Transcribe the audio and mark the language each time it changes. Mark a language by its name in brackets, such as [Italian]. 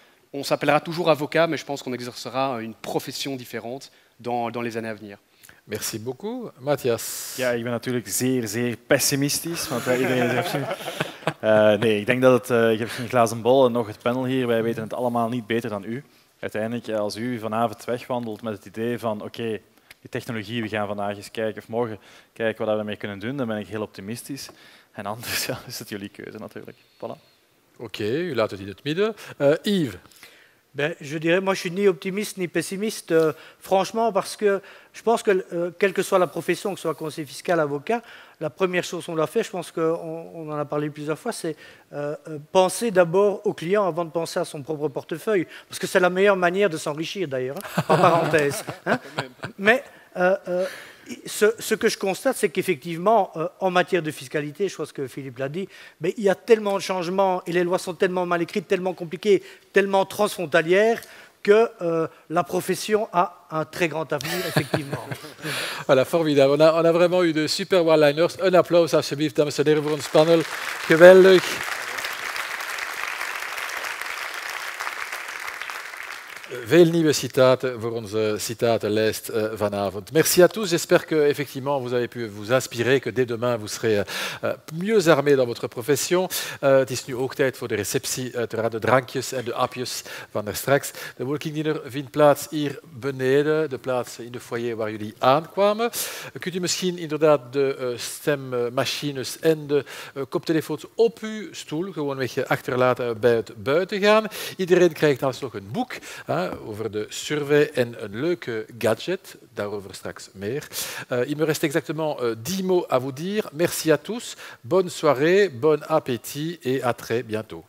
[French] On s'appellera toujours avocat, mais je pense qu'on exercera une profession différente dans les années à venir. Merci beaucoup. Matthias? [Dutch] Ja, ik ben natuurlijk zeer pessimistisch. Want iedereen is nee, ik denk dat ik heb geen glazen bol en nog het panel hier. Wij weten het allemaal niet beter dan u. Uiteindelijk, als u vanavond wegwandelt met het idee van oké, die technologie, we gaan vandaag eens kijken of morgen kijken wat we ermee kunnen doen, dan ben ik heel optimistisch. En anders is het jullie keuze natuurlijk. [French] Voilà. [Dutch] Oké, u laat het in het midden. Yves? [French] Ben, je dirais, moi je suis ni optimiste ni pessimiste, franchement, parce que je pense que quelle que soit la profession, que ce soit conseiller fiscal, avocat, la première chose qu'on doit faire, je pense qu'on en a parlé plusieurs fois, c'est penser d'abord au client avant de penser à son propre portefeuille, parce que c'est la meilleure manière de s'enrichir d'ailleurs, en parenthèse. Hein. Mais ce que je constate, c'est qu'effectivement, en matière de fiscalité, je pense que Philippe l'a dit, mais il y a tellement de changements et les lois sont tellement mal écrites, tellement compliquées, tellement transfrontalières que la profession a un très grand avenir, effectivement. Voilà, formidable. On a vraiment eu de super one-liners. [Dutch] Een applaus alsjeblieft, dames en heren, voor ons panel. Geweldig. Veel nieuwe citaten voor onze citatenlijst vanavond. [French] Merci à tous. J'espère que effectivement vous avez pu vous inspirer, que dès demain vous serez mieux armés dans votre profession. [Dutch] Het is nu ook tijd voor de receptie, uiteraard de drankjes en de hapjes van daar straks. De working dinner vindt plaats hier beneden, de plaats in de foyer waar jullie aankwamen. Kunt u misschien inderdaad de stemmachines en de koptelefoons op uw stoel gewoonweg achterlaten bij het buitengaan. Iedereen krijgt alsnog een boek over de survey en een leuke gadget, daarover straks meer. [French] Il me reste exactement 10 mots à vous dire. Merci à tous, bonne soirée, bon appétit et à très bientôt.